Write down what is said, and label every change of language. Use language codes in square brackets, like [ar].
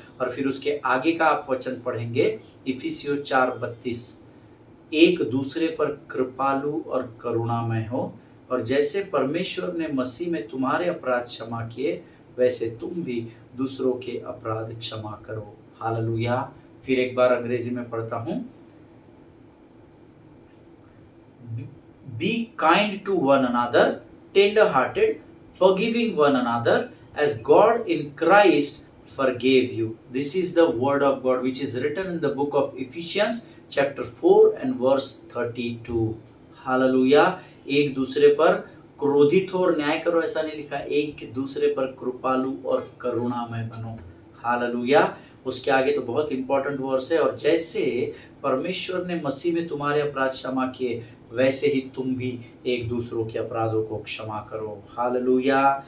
[hi] और फिर उसके आगे का आप वचन पढ़ेंगे, इफिसियों 4:32, एक दूसरे पर कृपालु और करुणामय हो, और जैसे परमेश्वर ने मसीह में तुम्हारे अपराध क्षमा किए वैसे तुम भी दूसरों के अपराध क्षमा करो। हालेलुया। फिर एक बार अंग्रेजी में पढ़ता हूं, [en] Be kind to one another, tender hearted, forgiving one another as God in Christ forgave you. This is the word of God which is written in the book of Ephesians chapter 4 and verse 32. [hi] Hallelujah. एक दूसरे पर क्रोधित हो और न्याय करो ऐसा नहीं लिखा, एक दूसरे पर कृपालु और करुणामय बनो। हालेलुया। उसके आगे तो बहुत इंपॉर्टेंट वर्स है, और जैसे परमेश्वर ने मसीह में तुम्हारे अपराध क्षमा किए वैसे ही तुम भी एक दूसरों के अपराधों को क्षमा करो। हालेलुया।